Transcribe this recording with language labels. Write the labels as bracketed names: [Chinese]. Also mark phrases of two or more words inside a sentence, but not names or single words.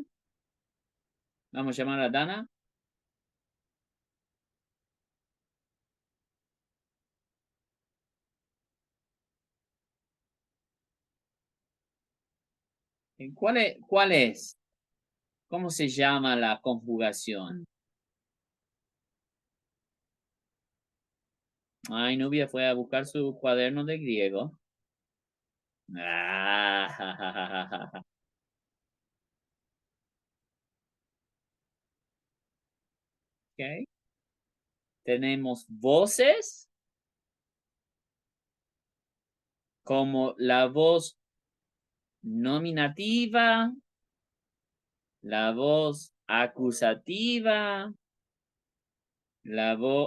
[Spanish] Vamos a llamar a Dana. ¿Cuál es? ¿Cómo se llama la conjugación? Ay, Nubia fue a buscar su cuaderno de griego. Ah, ja, ja, ja, ja, ja. Okay. Tenemos voces como la voz nominativa, la voz acusativa, la voz...